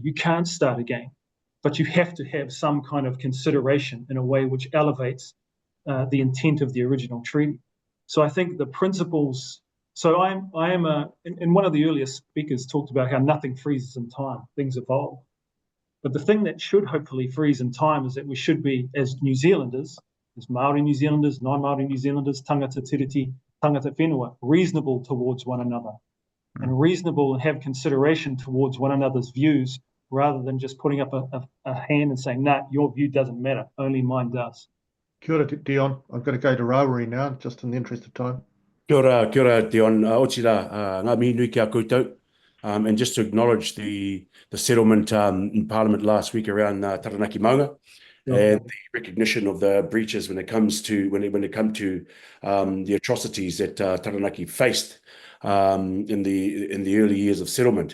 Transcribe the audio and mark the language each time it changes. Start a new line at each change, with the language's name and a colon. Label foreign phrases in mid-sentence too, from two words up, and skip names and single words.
English: You can't start again, but you have to have some kind of consideration in a way which elevates the intent of the original treaty. So I think the principles. So I am and one of the earliest speakers talked about how nothing freezes in time, things evolve. But the thing that should hopefully freeze in time is that we should be, as New Zealanders, as Maori New Zealanders, non-Maori New Zealanders,
Māori: tangata tiriti, tangata whenua,
English: reasonable towards one another and reasonable and have consideration towards one another's views rather than just putting up a hand and saying, nah, your view doesn't matter, only mine does.
Māori: Kia ora, Dion.
English: I've got to go to Rawiri now, just in the interest of time.
Māori: Kia ora, Dion. Otira, ngā mihi nui ki a koutou.
English: And just to acknowledge the settlement in Parliament last week around Taranaki Maunga and the recognition of the breaches when it comes to the atrocities that Taranaki faced in the early years of settlement.